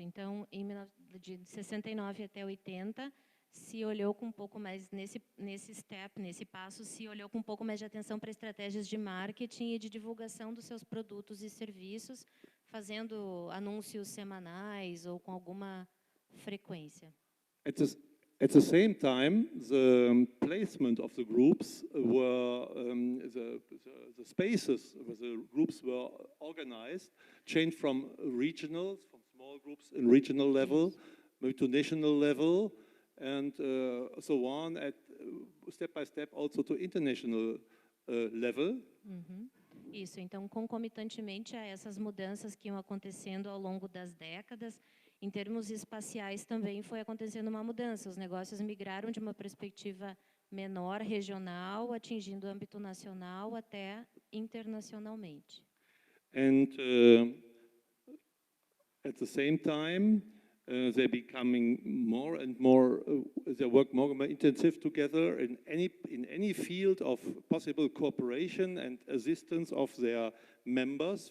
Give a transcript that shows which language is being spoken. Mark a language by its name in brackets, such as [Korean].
[Portuguese] Então, de 69 até 80, se olhou com um pouco mais nesse passo, se olhou com um pouco mais de atenção para estratégias de marketing e de divulgação dos seus produtos e serviços, fazendo anúncios semanais ou com alguma frequência. [English] At the same time, the placement of the groups were, the spaces where the groups were organized changed from regionals, from small groups in regional level, maybe to national level, and so on, step by step also to international level. [Portuguese] Isso, então, concomitantemente a essas mudanças que iam acontecendo ao longo das décadas, em termos espaciais também foi acontecendo uma mudança. Os negócios migraram de uma perspectiva menor, regional, atingindo o âmbito nacional até internacionalmente. [English] And at the same time, they're becoming more and more, they work more and more intensive together in any field of possible cooperation and assistance of their members.